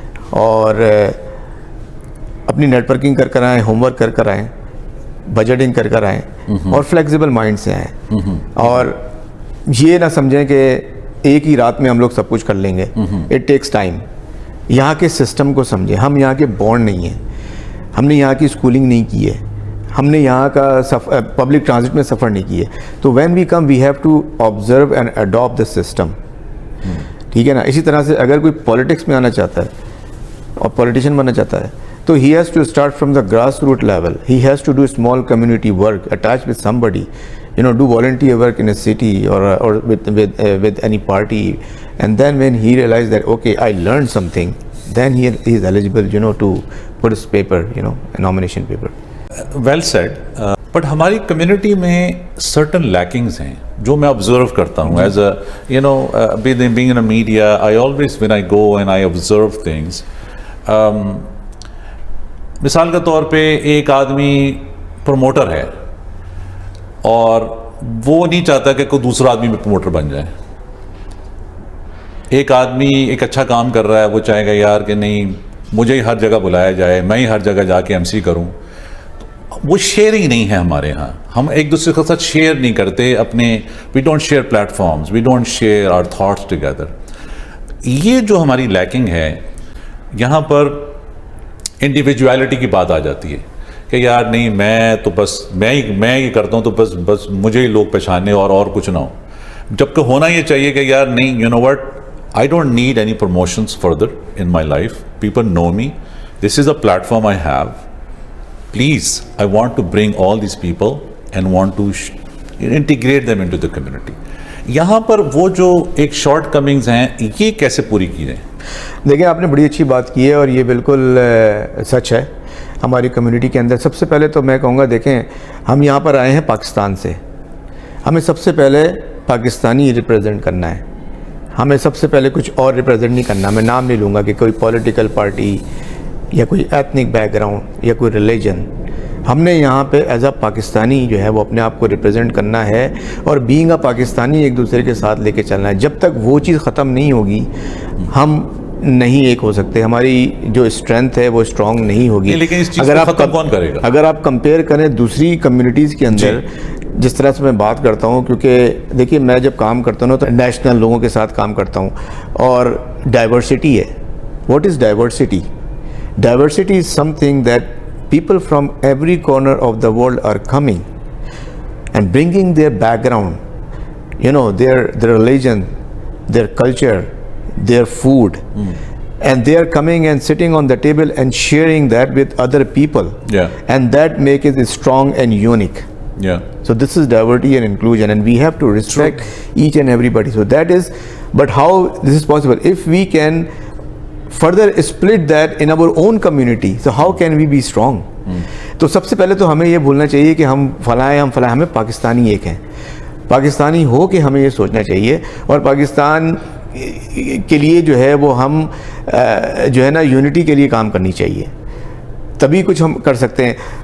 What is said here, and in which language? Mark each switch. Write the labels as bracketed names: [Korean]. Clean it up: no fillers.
[Urdu] اور اپنی net working کر آئیں, ہوم ورک کر آئیں, بجٹنگ کر آئیں, اور فلیکسیبل مائنڈ سے آئیں. اور یہ نہ سمجھیں کہ ایک ہی رات میں ہم لوگ سب کچھ کر لیں گے. [English] It takes time. [Urdu] یہاں کے سسٹم کو سمجھیں. ہم یہاں کے بورن نہیں ہیں, ہم نے یہاں کی اسکولنگ نہیں کی ہے, ہم نے یہاں کا پبلک ٹرانزٹ میں سفر نہیں کیے. [English] تو when we come we have to observe and adapt the system. [Urdu] ٹھیک ہے نا. اسی طرح سے اگر کوئی پالیٹکس میں آنا چاہتا ہے اور پولیٹیشین بننا چاہتا ہے, تو [English] He has to start from the grass root level. He has to do small community work, attach with some body, do volunteer work in a city or with any party, and then when he realized that okay, I learned something, then he is eligible to put his paper, a nomination paper. Well said. [Urdu] But ہماری community میں certain lackings ہیں جو میں observe کرتا ہوں [English] as a being in a media. I always when I go and I observe things, [Urdu] مثال کے طور پہ ایک آدمی پروموٹر ہے اور وہ نہیں چاہتا کہ کوئی دوسرا آدمی بھی پروموٹر بن جائے. ایک آدمی ایک اچھا کام کر رہا ہے, وہ چاہے گا یار کہ نہیں مجھے ہی ہر جگہ بلایا جائے, میں ہی ہر جگہ جا کے MC کروں. وہ شیئرنگ نہیں ہے ہمارے یہاں. ہم ایک دوسرے کے ساتھ شیئر نہیں کرتے اپنے. [English] We don't share platforms, we don't share our thoughts together. [Urdu] یہ جو ہماری لیکنگ ہے, یہاں پر انڈیویجویلٹی کی بات آ جاتی ہے کہ یار نہیں میں تو بس میں ہی کرتا ہوں تو بس مجھے ہی لوگ پہچانے اور کچھ نہ ہو. جبکہ ہونا یہ چاہیے کہ یار نہیں, [English] You know what, I don't need any promotions further in my life. People know me. This is a platform I have. Please, I want to bring all these people and want to integrate them into the community. [Urdu] یہاں پر وہ جو ایک short comings ہیں یہ کیسے پوری کی جائیں؟ دیکھیں آپ نے بڑی اچھی بات کی ہے اور یہ بالکل سچ ہے. ہماری کمیونٹی کے اندر سب سے پہلے تو میں کہوں گا دیکھیں ہم یہاں پر آئے ہیں پاکستان سے, ہمیں سب سے پہلے پاکستانی ریپریزنٹ کرنا ہے, ہمیں سب سے پہلے کچھ اور ریپریزنٹ نہیں کرنا. میں نام نہیں لوں گا کہ کوئی پولیٹیکل پارٹی یا کوئی ایتھنک بیک گراؤنڈ یا کوئی ریلیجن. ہم نے یہاں پہ ایز اے پاکستانی جو ہے وہ اپنے آپ کو ریپریزنٹ کرنا ہے اور بینگ اے پاکستانی ایک دوسرے کے ساتھ لے کے چلنا ہے. جب تک وہ چیز ختم نہیں ہوگی ہم نہیں ایک ہو سکتے, ہماری جو اسٹرینتھ ہے وہ اسٹرانگ نہیں ہوگی. لیکن اس چیز کو ختم کون کرے گا؟ اگر آپ کمپیئر کریں دوسری کمیونٹیز کے اندر جس طرح سے میں بات کرتا ہوں, کیونکہ دیکھیے میں جب کام کرتا ہوں تو نیشنل لوگوں کے ساتھ کام کرتا ہوں اور ڈائیورسٹی ہے. [English] What is diversity? Diversity is something that people from every corner of the world are coming and bringing their background, you know, their religion, their culture, their food, and they are coming and sitting on the table and sharing that with other people. Yeah. And that make it strong and unique. Yeah. So this is diversity and inclusion, and we have to respect each and everybody. So that is, but how this is possible? If we can further split that in our own community, so how can we be strong? [Urdu] تو سب سے پہلے تو ہمیں یہ بھولنا چاہیے کہ ہم فلاں ہیں, ہمیں پاکستانی ایک ہیں. پاکستانی ہو کے ہمیں یہ سوچنا چاہیے اور پاکستان کے لیے جو ہے وہ ہم جو ہے نا یونٹی کے لیے کام کرنی چاہیے, تبھی کچھ ہم کر سکتے ہیں.